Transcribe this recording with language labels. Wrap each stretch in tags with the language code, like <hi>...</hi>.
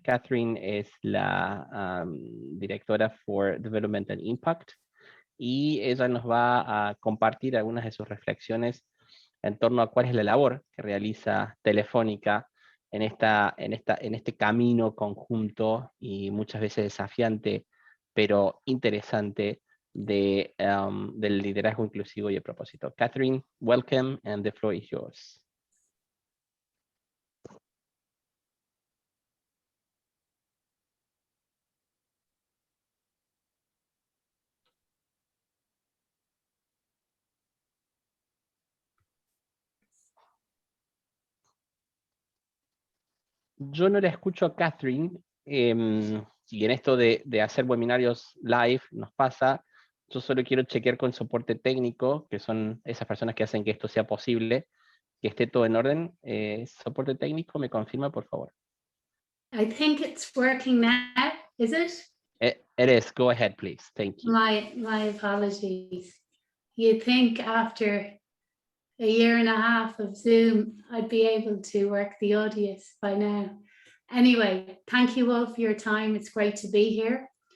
<es>Catherine es la directora for Development and Impact y ella nos va a compartir algunas de sus reflexiones en torno a cuál es la labor que realiza Telefónica en este camino conjunto y muchas veces desafiante, pero interesante del liderazgo inclusivo y el propósito.</es> <en>Catherine, welcome, and the floor is yours.</en> <es>Yo no la escucho a Catherine, y en esto de hacer webinarios live nos pasa. Yo solo quiero chequear con soporte técnico, que son esas personas que hacen que esto sea posible, que esté todo en orden. Soporte técnico, ¿me confirma, por favor?</es> <en>I think it's working now, is it? It is. Go ahead, please. Thank you. My apologies. You'd think after a year and a half of Zoom, I'd be able to work the audience by now. Anyway, thank you all for your time. It's great to be here.</en>